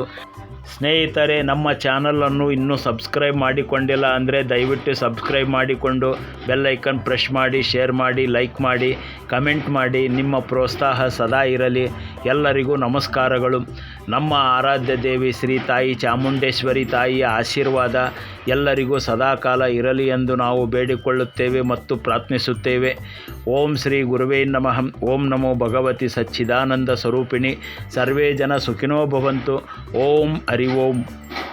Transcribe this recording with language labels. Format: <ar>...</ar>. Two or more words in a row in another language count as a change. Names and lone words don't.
<kn>ಸ್ನೇಹಿತರೆ, ನಮ್ಮ ಚಾನಲನ್ನು ಇನ್ನೂ ಸಬ್ಸ್ಕ್ರೈಬ್ ಮಾಡಿಕೊಂಡಿಲ್ಲ ಅಂದರೆ ದಯವಿಟ್ಟು ಸಬ್ಸ್ಕ್ರೈಬ್ ಮಾಡಿಕೊಂಡು</kn> <en>bell icon</en> <kn>ಪ್ರೆಸ್ ಮಾಡಿ, ಶೇರ್ ಮಾಡಿ, ಲೈಕ್ ಮಾಡಿ, ಕಮೆಂಟ್ ಮಾಡಿ. ನಿಮ್ಮ ಪ್ರೋತ್ಸಾಹ ಸದಾ ಇರಲಿ. ಎಲ್ಲರಿಗೂ ನಮಸ್ಕಾರಗಳು. ನಮ್ಮ ಆರಾಧ್ಯ ದೇವಿ ಶ್ರೀ ತಾಯಿ ಚಾಮುಂಡೇಶ್ವರಿ ತಾಯಿಯ ಆಶೀರ್ವಾದ ಎಲ್ಲರಿಗೂ ಸದಾಕಾಲ ಇರಲಿ ಎಂದು ನಾವು ಬೇಡಿಕೊಳ್ಳುತ್ತೇವೆ ಮತ್ತು ಪ್ರಾರ್ಥಿಸುತ್ತೇವೆ.</kn> <sa>ಓಂ ಶ್ರೀ ಗುರುವೇ ನಮಃ. ಓಂ ನಮೋ ಭಗವತಿ ಸಚ್ಚಿದಾನಂದ ಸ್ವರೂಪಿಣಿ. ಸರ್ವೇ ಜನ ಸುಖಿನೋ ಭವಂತು. ಓಂ ಹರಿ ಓಂ.</sa>